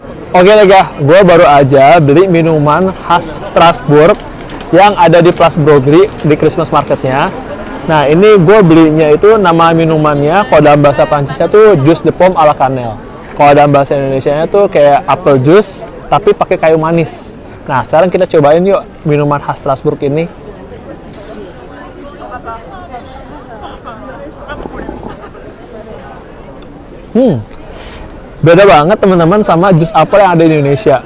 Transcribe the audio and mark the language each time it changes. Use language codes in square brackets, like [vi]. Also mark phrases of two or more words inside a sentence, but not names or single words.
[id] Oke lega, gue baru aja beli minuman khas Strasbourg yang ada di Place Broglie di [en] Christmas marketnya. [id] Nah ini gue belinya itu nama minumannya, kalau dalam bahasa Prancisnya tuh [fr] jus de pomme à la cannelle. [id] Kalau dalam bahasa Indonesianya tuh kayak [en] apple juice [id] tapi pakai kayu manis. Nah sekarang kita cobain yuk minuman khas Strasbourg ini. Beda banget teman-teman sama jus apel yang ada di Indonesia.